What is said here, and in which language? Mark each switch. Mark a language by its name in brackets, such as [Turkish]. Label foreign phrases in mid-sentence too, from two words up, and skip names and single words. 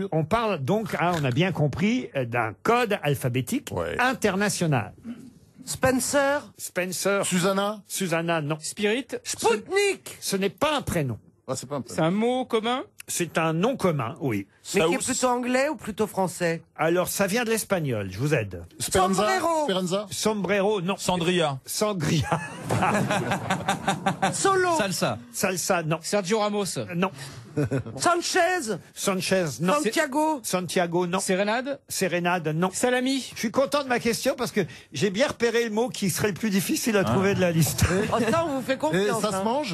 [French] on parle donc, on a bien compris, d'un code alphabétique international. Spencer. Spencer. Susanna, non. Spirit. Spoutnik. Ce n'est pas un prénom. Ah, c'est pas un C'est un mot commun. C'est un nom commun, oui. Mais qui est plutôt anglais ou plutôt français? Alors, ça vient de l'espagnol, je vous aide. Sombrero. Sombrero, non. Sandria. Sangria. Solo. Salsa, non. Sergio Ramos. Non. Sanchez. Non. Santiago, non. Sérénade, non. Salami. Je suis content de ma question parce que j'ai bien repéré le mot qui serait le plus difficile à trouver de la liste. Oh, ça, on vous fait confiance. Ça se mange.